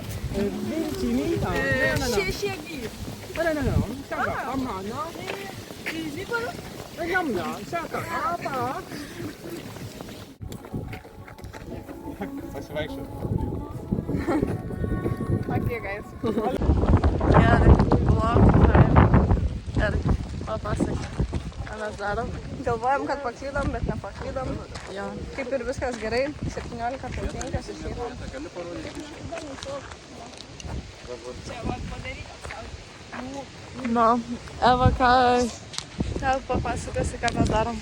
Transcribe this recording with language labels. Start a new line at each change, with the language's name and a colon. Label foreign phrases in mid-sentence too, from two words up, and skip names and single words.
Lithuanian: Shegi. Shaka, amana. Easy, but Yamna, Shaka, Apa. Pasivaikščioti.
English: Okay, guys.
Lithuanian: Gerai, ir papasakė, ką mes darom. Galvojam, kad paklydom, bet nepaklydom. Jo. Kaip ir viskas gerai, 17:05 išėjom. Nu, Eva, ką papasakasi, ką mes darom.